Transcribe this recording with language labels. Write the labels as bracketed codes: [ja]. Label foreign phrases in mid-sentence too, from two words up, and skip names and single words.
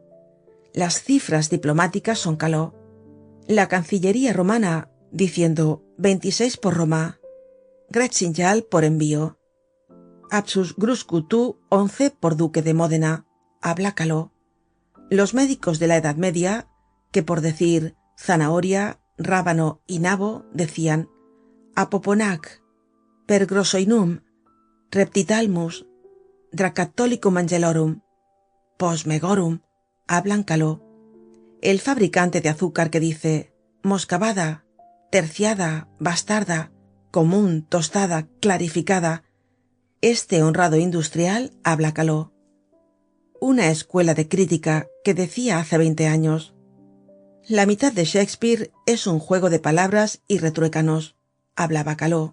[es] Las cifras diplomáticas son caló. La cancillería romana diciendo 26 por Roma, Gretzinjal por envío, Absus Gruscutu 11 por duque de Módena, habla caló. Los médicos de la Edad Media, que por decir zanahoria, rábano y nabo decían apoponac, per grossoinum, reptitalmus, dracatolicum angelorum, posmegorum, hablan caló. El fabricante de azúcar que dice moscabada, terciada, bastarda, común, tostada, clarificada, este honrado industrial habla caló. Una escuela de crítica que decía hace 20 años: la mitad de Shakespeare es un juego de palabras y retruécanos, hablaba caló.